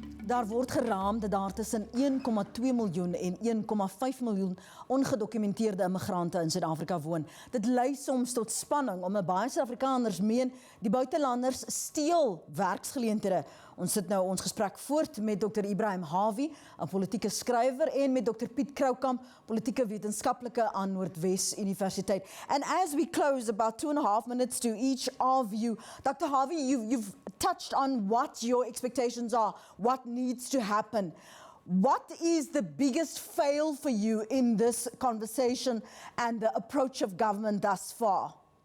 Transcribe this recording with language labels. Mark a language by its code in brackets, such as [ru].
[af] Daar word geraam dat daar tussen 1,2 miljoen en 1,5 miljoen ongedokumenteerde immigrante in Suid-Afrika woon. Dit lei soms tot spanning, omdat baie Suid-Afrikaners meen die buitelanders steel werksgeleenthede. Ons sit nou ons gesprek voort met Dr. Ebrahim Harvey, 'n politieke skrywer, en met Dr. Piet Croucamp, politieke wetenskaplike aan Noordwes-Universiteit. [en] And as we close, about 2.5 minutes to each of you, Dr. Harvey, you've touched on what your expectations are, what needs to happen. What is the biggest fail for you in this conversation and the approach of government thus far?